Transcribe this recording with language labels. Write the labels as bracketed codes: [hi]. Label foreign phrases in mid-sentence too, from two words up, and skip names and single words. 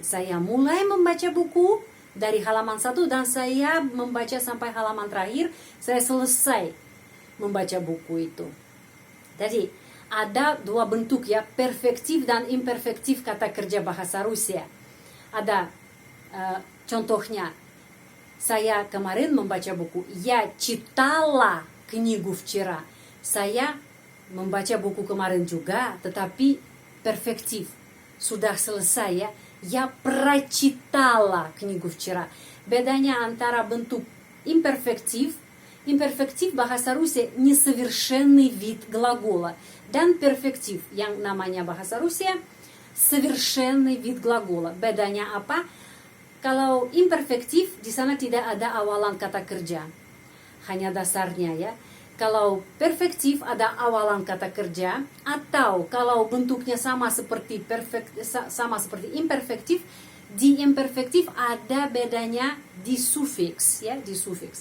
[id] Saya mulai membaca buku dari halaman 1 dan saya membaca sampai halaman terakhir, saya selesai membaca buku itu. Jadi ada dua bentuk ya, perfektif dan imperfektif kata kerja bahasa Rusia. Ada contohnya, saya kemarin membaca buku. [ru] Я читала книгу вчера. [id] Saya membaca buku kemarin juga, tetapi perfektif, sudah selesai ya. [ru] Я прочитала книгу вчера. [id] Bedanya antara bentuk imperfektif bahasa Rusia [ru] несовершенный вид глагола, [id] dan perfektif yang namanya bahasa Rusia [ru] совершенный вид глагола. [id] Bedanya apa? Kalau imperfektif di sana tidak ada awalan kata kerja, hanya dasarnya ya. Kalau perfektif ada awalan kata kerja, atau kalau bentuknya sama seperti imperfektif, di imperfektif ada bedanya di sufiks ya, di sufiks.